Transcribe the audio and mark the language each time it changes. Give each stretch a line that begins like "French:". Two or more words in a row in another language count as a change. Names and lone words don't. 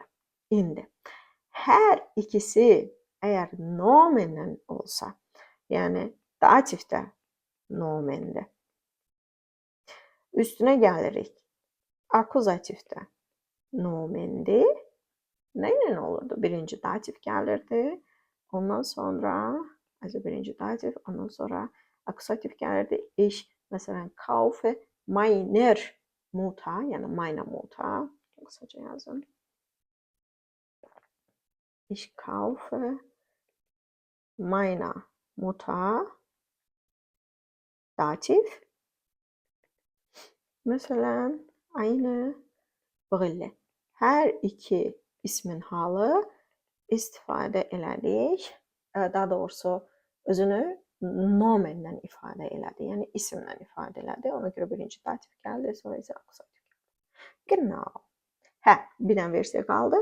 Azerbaijani: İndi hər ikisi əgər nomenlə olsa, yəni dativ də nomendir. Üstünə gəlirik. Akuzativ də nomendir. Nə ilə olurdu? Birinci dativ gəlirdi. Ondan sonra birinci dativ, ondan sonra akuzativ gəlirdi.
German: Ich, məsələn, kaufe meiner Mutter, yəni meine Mutter.
Azerbaijani: Qısaca yazın.
German: Ich kaufe meiner Mutter dativ. Məsələn, eine Brille.
Azerbaijani: Hər iki ismin halı istifadə elədik. Daha doğrusu özünü nomenlə ifadə elədi. Yəni isimlə ifadə elədi. Ona görə birinci dativ gəldi, sonra isə akuzativ gəldi. Genau. Bir dənə versiya qaldı.